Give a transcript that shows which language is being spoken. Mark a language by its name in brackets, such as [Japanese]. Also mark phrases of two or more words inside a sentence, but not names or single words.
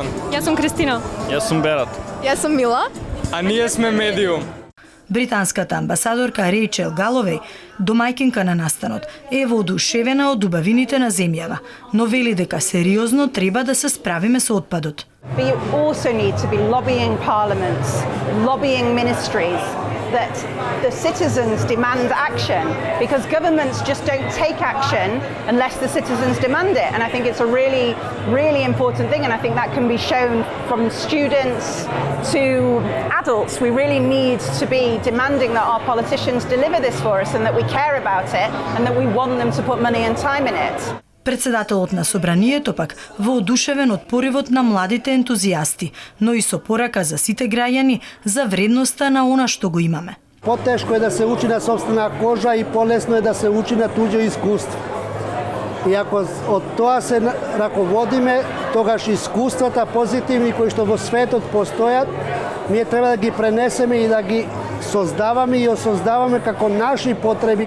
[Macedonian] Јас сум Кристина. Јас сум Берат. Јас сум Мила. А ние сме Медиум. Британската амбасадорка Рейчел Галовеј, домајкинка на настанот, е воодушевена од убавините на земјава, но вели дека сериозно треба да се справиме со отпадот. [English] But you also need to be lobbying parliaments, lobbying ministries, that the citizens demand action, because governments just don't take action unless the citizens demand it. And I think it's a really, really important thing, and I think that can be shown from students to adults. We really need to be demanding that our politicians deliver this for us and that we care about it and that we want them to put money and time in it. [Macedonian] Председателот на собранието пак воодушевен од поривот на младите ентузијасти, но и со порака за сите граѓани за вредноста на она што го имаме. Потешко е да се учи на сопствена кожа и полесно е да се учи на туѓо искуство. И ако од тоа се раководиме, тогаш искуствата позитивни кои што во светот постојат, ние треба да ги пренесеме и да ги создаваме и осоздаваме како наши потреби.